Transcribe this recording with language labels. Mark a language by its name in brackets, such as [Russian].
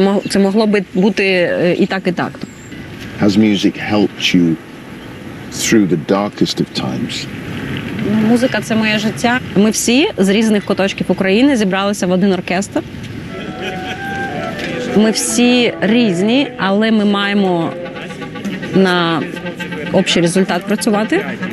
[Ukrainian] Це могло би бути і так, і так. [English] Has music helped you through the darkest of times? [Ukrainian] Музика – це моє життя. Ми всі з різних куточків України зібралися в один оркестр. Ми всі різні, але ми маємо на общий результат працювати.